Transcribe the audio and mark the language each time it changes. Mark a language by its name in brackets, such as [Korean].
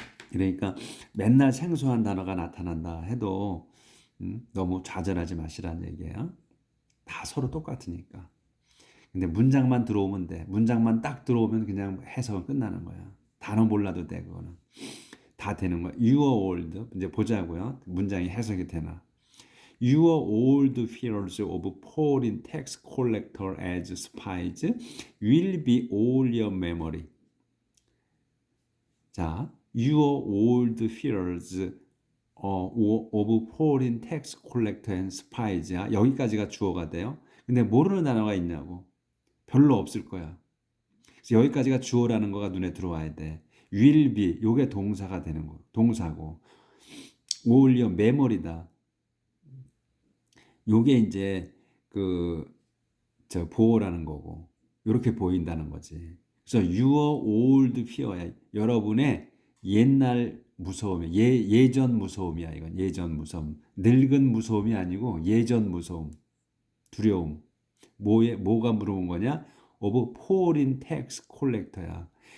[Korean] 그러니까 맨날 생소한 단어가 나타난다 해도 너무 좌절하지 마시라는 얘기예요. 다 서로 똑같으니까. 근데 문장만 들어오면 돼. 문장만 딱 들어오면 그냥 해석은 끝나는 거야. 단어 몰라도 돼, 그거는. 다 되는 거야. [English] Your old, [Korean] 이제 보자고요. 문장이 해석이 되나. [English] Your old fears of foreign tax collector as spies will be all your memory. 자, your old fears of foreign tax collector and spies야. [Korean] 여기까지가 주어가 돼요. 근데 모르는 단어가 있냐고. 별로 없을 거야. 그래서 여기까지가 주어라는 거가 눈에 들어와야 돼. [English] will be [Korean] 요게 동사가 되는 거. 동사고. [English] all your memory [Korean] 다. 요게 이제 보호라는 거고. 이렇게 보인다는 거지. 그래서 [English] your old fear [Korean] 야. 여러분의 옛날 무서움이야. 예전 무서움이야. 이건 예전 무서움. 늙은 무서움이 아니고 예전 무서움. 두려움. 뭐가 물어본 거냐? [English] of foreign tax collector야.